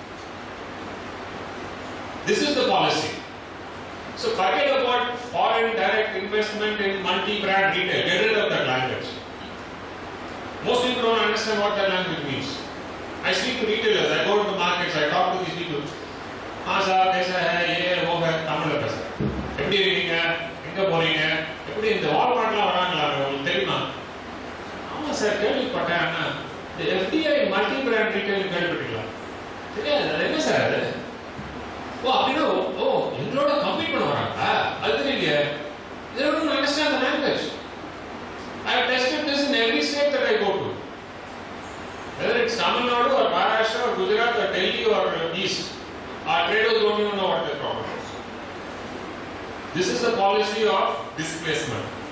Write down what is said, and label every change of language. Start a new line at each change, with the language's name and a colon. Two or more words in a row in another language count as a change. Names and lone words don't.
English: This is the policy. So forget about foreign direct investment in multi-brand retail. Get rid of that language. Most people don't understand what that language means. I speak to retailers, I go to the markets, I talk to these people.
Hindi: हाँ साहब ऐसा है ये वो है तमिल पैसा
Tamil: எப்படி இருக்கீங்க எங்க போறீங்க எப்படி இந்த வால்மார்ட்ல வராங்களா உங்களுக்கு தெரியுமா ஆமா சார் கேள்விப்பட்டேன் அண்ணா இந்த
English: FDI multi-brand retail
Tamil: கேள்விப்பட்டீங்களா தெரியாது அது என்ன சார் அது ஓ அப்படின்னா ஓ எங்களோட கம்பீட் பண்ண வராங்களா அது தெரியலையே
English: they don't understand the language. I have tested this in every state that I go to, whether it's Tamil Nadu or Maharashtra or Gujarat or Delhi or East. Our traders don't even know what their problem is. This is the policy of displacement.